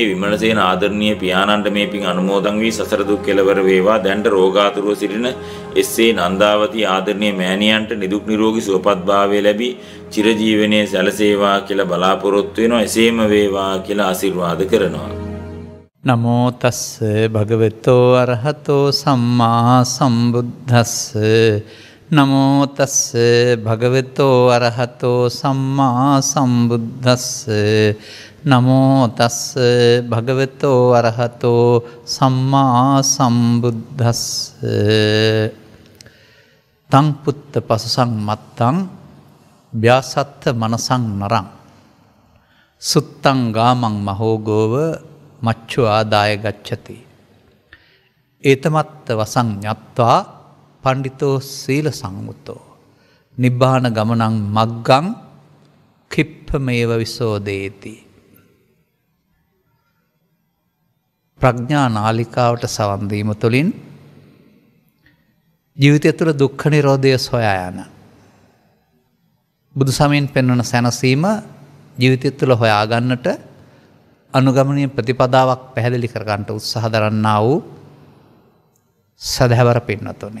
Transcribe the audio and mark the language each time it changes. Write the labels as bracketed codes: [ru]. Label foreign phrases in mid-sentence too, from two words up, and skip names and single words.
[si] විමලසේන ආදරණීය පියාණන්ට මේ පින් අනුමෝදන් වී සසර දුක් කෙලවර වේවා. දැනට රෝගාතුරව සිටින එස්.ඒ. නන්දාවති ආදරණීය මෑණියන්ට නිදුක් නිරෝගී සුවපත් භාවය ලැබී චිරජීවනයේ සැලසේවා කියලා බලාපොරොත්තු වෙනවා. එසේම වේවා කියලා ආශිර්වාද කරනවා. [pi] නමෝ තස්ස භගවතෝ අරහතෝ සම්මා සම්බුද්දස්ස නමෝ තස්ස භගවතෝ අරහතෝ සම්මා සම්බුද්දස්ස නමෝ තස්ස භගවතෝ අරහතෝ සම්මා සම්බුද්දස්ස තං පුත්ත පසුසං මත්තං ව්‍යාසත්ත මනසං නරං සුත්තං ගාමං මහෝගෝව මච්චු ආදාය ගච්ඡති ඒතමත්ත වසං ඤත්වා පණ්ඩිතෝ සීල සංමුතෝ නිබ්බාන ගමනං මග්ගං කිප්පමේව විසෝදේති. [si] ප්‍රඥා නාලිකාවට සවන් දීම තුළින් ජීවිතය තුළ දුක්ඛ නිරෝධය සොයා යන බුදු සමයෙන් පෙන්වන සැනසීම ජීවිතය තුළ හොයා ගන්නට අනුගමනීය ප්‍රතිපදාවක් පැහැදිලි කර ගන්නට උත්සාහ දරන්නා වූ සදහැවර පින්නතුනි.